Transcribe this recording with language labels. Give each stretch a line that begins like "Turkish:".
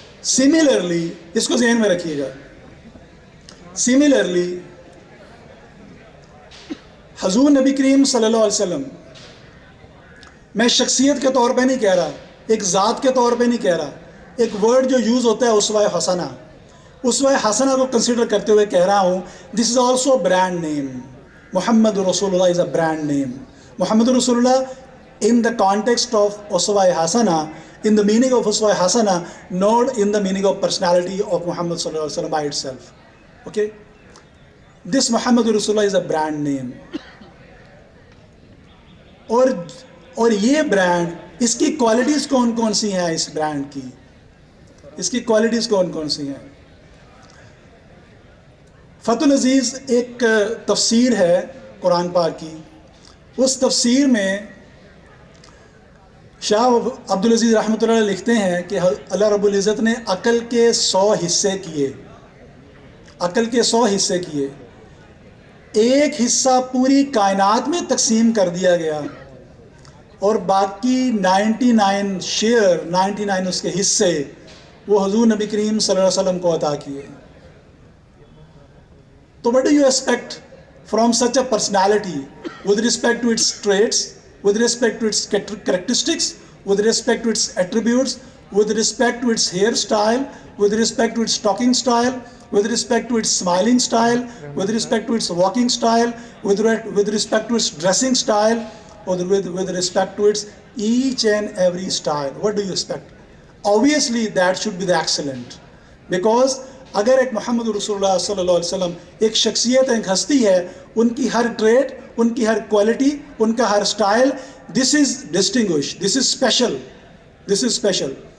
Urdu: Similarly, اس کو ذہن میں رکھیے گا. Similarly, حضور نبی کریم صلی اللہ علیہ وسلم، میں شخصیت کے طور پہ نہیں کہہ رہا، ایک ذات کے طور پہ نہیں کہہ رہا، ایک ورڈ جو یوز ہوتا ہے اسوہ حسنہ، اسوہ حسنہ کو کنسیڈر کرتے ہوئے کہہ رہا ہوں
English: This is also brand name. Muhammad رسول اللہ is a brand name. Muhammad رسول اللہ in the context of اسوہ حسنہ, in the meaning of اسوہ حسنہ, not in the meaning of personality of Muhammad صلی اللہ علیہ وسلم by itself. Okay? This Muhammad رسول اللہ is a brand name.
Urdu: اور یہ برانڈ، اس کی کوالٹیز کون کون سی ہیں؟ اس برانڈ کی اس کی کوالٹیز کون کون سی ہیں؟ فتح العزیز ایک تفسیر ہے قرآن پاک کی، اس تفسیر میں شاہ عبدالعزیز رحمۃ اللہ علیہ لکھتے ہیں کہ اللہ رب العزت نے عقل کے 100 حصے کیے، عقل کے 100 حصے کیے، ایک حصہ پوری کائنات میں تقسیم کر دیا گیا اور باقی 99 شیئر، 99 اس کے حصے وہ حضور نبی کریم صلی اللہ علیہ وسلم کو عطا کیے.
English: تو what do you expect from such a personality with respect to its traits, with respect to its characteristics, with respect to its attributes, with respect to its hairstyle, with respect to its talking style, with respect to its smiling style, with respect to its walking style, with respect to its dressing style, or with respect to its each and every style? What do you expect? Obviously that should be the excellent, because
Urdu: اگر ایک محمد رسول اللہ صلی اللہ علیہ وسلم ایک شخصیت، ایک ہستی ہے، ان کی ہر ٹریٹ، ان کی ہر کوالٹی، ان کا ہر style,
English: this is distinguish, this is special,
Urdu: this is special.